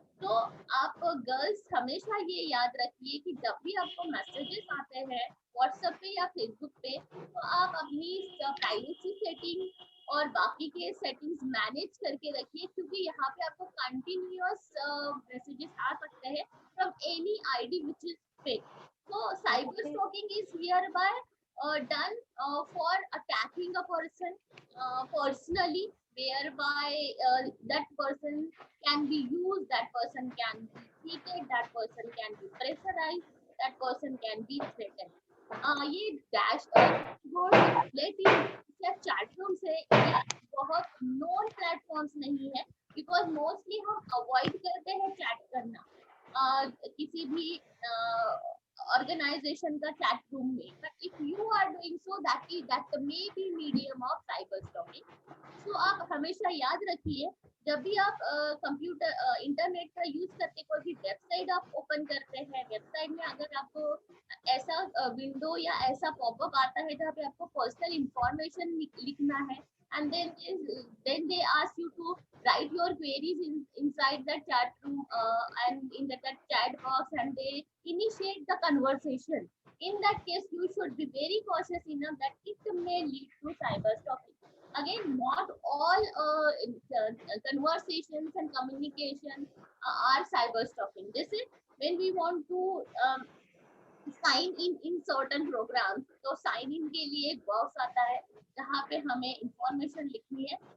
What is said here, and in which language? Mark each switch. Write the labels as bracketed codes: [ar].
[hi] तो आप गर्ल्स हमेशा ये याद रखिए कि जब भी आपको मैसेजेस आते हैं व्हाट्सएप पे या फेसबुक पे, तो आप अपनी प्राइवेसी सेटिंग और बाकी के सेटिंग्स मैनेज करके रखिए, क्योंकि यहाँ पे आपको कंटिन्यूअस मैसेजेस आ सकते हैं [en] From any ID which is fake. So cyber stalking is hereby done for attacking a person personally, whereby that person can be used, that person can be cheated, that person can be pressurized, that person can be threatened. [hi] ये dashboard या chat room से ये बहुत known platforms नहीं है, because mostly हम avoid करते हैं चैट करना किसी भी organization का chat room में, [en] but if you are doing so, that may be medium of cyber stalking। [hi] So आप हमेशा याद रखिए जब भी आप कंप्यूटर इंटरनेट का यूज करके कोई भी वेबसाइट आप ओपन करते हैं, वेबसाइट में अगर आपको ऐसा विंडो या ऐसा पॉपअप आता है जहाँ पे आपको पर्सनल इंफॉर्मेशन लिखना है, [en] and then they ask you to write your queries inside the chat room and in that chat box, and they initiate the conversation in that case you should be very cautious enough that it may lead to cyber stalking. Again, not all conversations and communication are cyber stalking. This is when we want to sign in certain programs, [hi] तो sign in के लिए एक box आता है जहाँ पे हमें information लिखनी है.